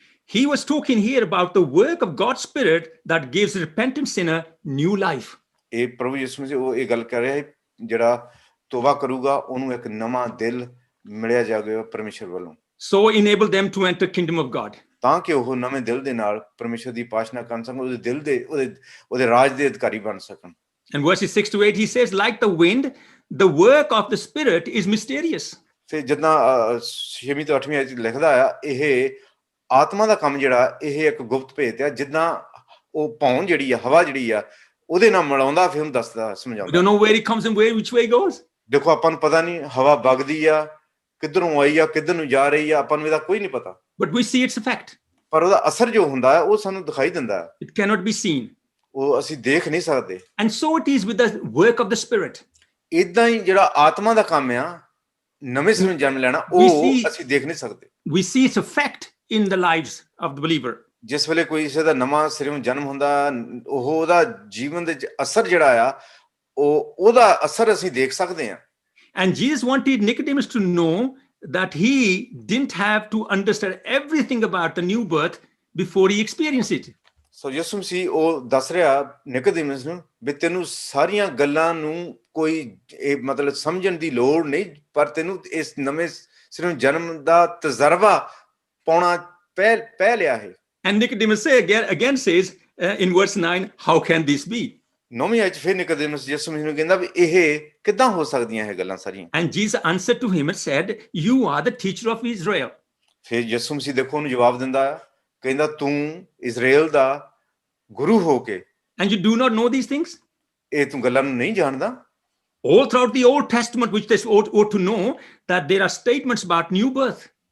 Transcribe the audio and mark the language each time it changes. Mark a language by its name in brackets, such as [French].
[English] He was talking here about the work of God's Spirit that gives repentant sinner new life. [Punjabi] ਇਹ ਪ੍ਰਭੂ ਯਿਸੂ ਮਸੀਹ ਉਹ ਇਹ ਗੱਲ ਕਰ ਰਿਹਾ ਹੈ, ਜਿਹੜਾ ਤੋਬਾ ਕਰੂਗਾ ਉਹਨੂੰ ਇੱਕ ਨਵਾਂ ਦਿਲ ਮਿਲਿਆ ਜਾਵੇਗਾ ਪਰਮੇਸ਼ਰ ਵੱਲੋਂ। [English] So enable them to enter kingdom of God. [Punjabi] ਤਾਂ ਕਿ ਉਹ ਨਵੇਂ ਦਿਲ ਦੇ ਨਾਲ ਪਰਮੇਸ਼ਰ ਦੀ ਉਪਾਸਨਾ ਕਰ ਸਕਣ, ਉਹਦੇ ਦਿਲ ਦੇ ਉਹਦੇ ਰਾਜ ਦੇ ਅਧਿਕਾਰੀ ਬਣ ਸਕਣ। [English] And verses 6 to 8 he says, like the wind, the work of the Spirit is mysterious. [Punjabi] ਫਿਰ ਜਿੱਦਾਂ 6ਵੀਂ ਤੋਂ 8ਵੀਂ ਆਇਤ ਲਿਖਦਾ ਆ, ਇਹ ਆਤਮਾ ਦਾ ਕੰਮ ਜਿਹੜਾ ਇਹ ਇੱਕ ਗੁਪਤ ਭੇਤ ਆ, ਜਿੱਦਾਂ ਉਹ ਭੌਣ ਜਿਹੜੀ ਆ, ਹਵਾ ਜਿਹੜੀ ਆ, ਉਹਦੇ ਨਾਲ ਮਿਲਾਉਂਦਾ ਫਿਰ ਉਹਨੂੰ ਦੱਸਦਾ ਸਮਝਾਉਂਦਾ। [English] We don't know where it comes and which way it goes. [Punjabi] ਦੇਖੋ ਆਪਾਂ ਨੂੰ ਪਤਾ ਨਹੀਂ ਹਵਾ ਵਗਦੀ ਆ ਕਿੱਧਰੋਂ ਆਈ ਆ ਕਿੱਧਰ ਨੂੰ ਜਾ ਰਹੀ ਆ, ਆਪਾਂ ਨੂੰ ਇਹਦਾ ਕੋਈ ਨਹੀਂ ਪਤਾ। [English] But we see its effect. [Punjabi] ਪਰ ਉਹਦਾ ਅਸਰ ਜੋ ਹੁੰਦਾ ਹੈ ਉਹ ਸਾਨੂੰ ਦਿਖਾਈ ਦਿੰਦਾ ਹੈ। [English] It cannot be seen. [Punjabi] ਉਹ ਅਸੀਂ ਦੇਖ ਨਹੀਂ ਸਕਦੇ। [English] And so it is with the work of the Spirit. [Punjabi] ਇਦਾਂ ਹੀ ਜਿਹੜਾ ਆਤਮਾ ਦਾ ਕੰਮ ਆ, ਨਵੇਂ ਸਿਰੋਂ ਜਨਮ ਲੈਣਾ, ਉਹ ਅਸੀਂ ਦੇਖ ਨਹੀਂ ਸਕਦੇ। [English] We see its effect in the lives of the believer. [Punjabi] ਜਿਸ ਵੇਲੇ ਕੋਈ ਕਿਸੇ ਦਾ ਨਵਾਂ ਸਿਰੋਂ ਜਨਮ ਹੁੰਦਾ, ਉਹਦਾ ਜੀਵਨ ਦੇ ਅਸਰ ਜਿਹੜਾ ਆ ਉਹਦਾ ਅਸਰ ਅਸੀਂ ਦੇਖ ਸਕਦੇ ਹਾਂ। [English] And Jesus wanted Nicodemus to know that he didn't have to understand everything about the new birth before he experienced it. [Punjabi] ਸੋ ਯਿਸੂ ਮਸੀਹ ਉਹ ਦੱਸ ਰਿਹਾ ਨਿਕੋਦੇਮਸ ਨੂੰ ਵੀ ਤੈਨੂੰ ਸਾਰੀਆਂ ਗੱਲਾਂ ਨੂੰ ਕੋਈ ਇਹ ਮਤਲਬ ਸਮਝਣ ਦੀ ਲੋੜ ਨਹੀਂ, ਪਰ ਤੈਨੂੰ ਇਸ ਨਵੇਂ ਸਿਰੋਂ ਜਨਮ ਦਾ ਤਜਰਬਾ ਪਾਉਣਾ ਪੈ ਲਿਆ ਹੈ। [English] And Nicodemus again says in verse 9, how can this be? [Punjabi] 9ਵੀਂ ਆਇਤ ਫਿਰ ਨਿਕੋਦੇਮਸ ਯਿਸੂ ਮਸੀਹ ਨੂੰ ਕਹਿੰਦਾ ਵੀ ਇਹ ਕਿੱਦਾਂ ਹੋ ਸਕਦੀਆਂ ਇਹ ਗੱਲਾਂ ਸਾਰੀਆਂ। [English] And Jesus answered to him and said, you are the teacher of Israel. [Punjabi] ਫਿਰ ਯਿਸੂ ਮਸੀਹ ਦੇਖੋ ਉਹਨੂੰ ਜਵਾਬ ਦਿੰਦਾ ਆ, ਕਹਿੰਦਾ ਤੂੰ ਇਜ਼ਰਾਈਲ ਦਾ ਗੁਰੂ ਹੋ ਕੇ [English] And you do not know these things? [Punjabi] ਇਹ ਤੂੰ ਗੱਲਾਂ ਨੂੰ ਨਹੀਂ ਜਾਣਦਾ। [English] All throughout the Old Testament, which they ought to know, that there are statements about new birth.